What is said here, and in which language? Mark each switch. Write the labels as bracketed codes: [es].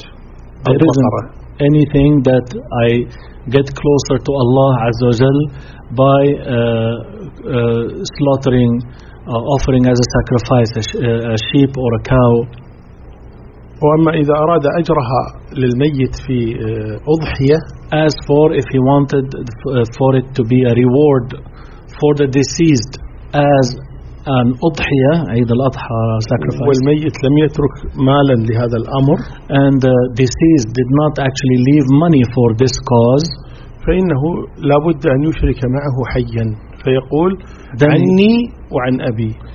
[en] There isn't anything that I get closer to Allah [ar] عز وجل [en] by slaughtering, offering as a sacrifice a sheep or a cow. [ar] وأما إذا أراد أجرها للميت في أضحية, [en] as for if he wanted for it to be a reward for the deceased as an أضحية, عيد الأضحى sacrifice, [ar] والميت لم يترك مالا لهذا الأمر, [en] and the deceased did not actually leave money for this cause, [ar] فإنه لابد أن يشرك معه حيا فيقول عني وعن أبي,